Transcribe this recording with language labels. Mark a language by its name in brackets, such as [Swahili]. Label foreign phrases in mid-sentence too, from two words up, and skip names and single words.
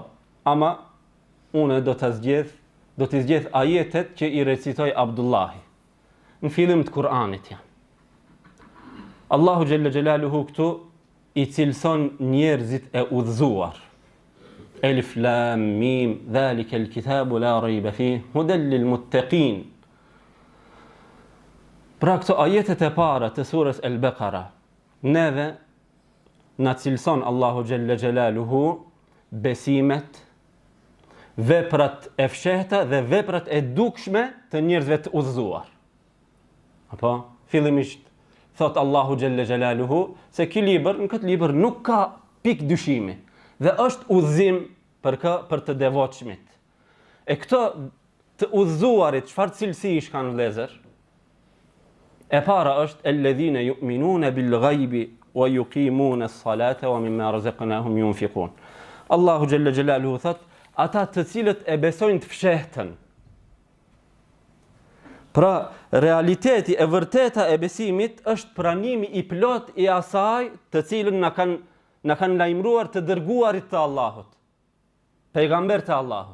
[Albanian] Ama unë do të zgjedh ajetet që i recitoj Abdullahi. Në fillim të Kur'anit janë. Allahu [Arabic] جل جلاله [Albanian] këtu i cilson njerëzit e udhëzuar. [Arabic] الم ذلك الكتاب لا ريب فيه هدى للمتقين. [Albanian] Pra këto ajetet e para të surës El-Beqara, neve na cilëson Allahu [Arabic] جل جلاله [Albanian] besimet, veprat e fshehta dhe veprat e dukshme të njerëzve të udhëzuar. Apo, fillimisht thot Allahu [Arabic] جل جلاله [Albanian] se në këtë libër nuk ka pik dyshimi dhe është udhëzim për të devotshmit. E këto të udhëzuarit, çfarë cilësish kanë vëllezër? E para është [Arabic] الذين يؤمنون بالغيب ويقيمون الصلاة ومما رزقناهم ينفقون. [Albanian] Allahu [Arabic] جل جلاله [Albanian] thot ata të cilët e besojnë të fshehtën. Pra, realiteti e vërteta e besimit është pranimi i plot i asaj të cilën na kanë lajmëruar të dërguarit të Allahut, pejgamber të Allahut.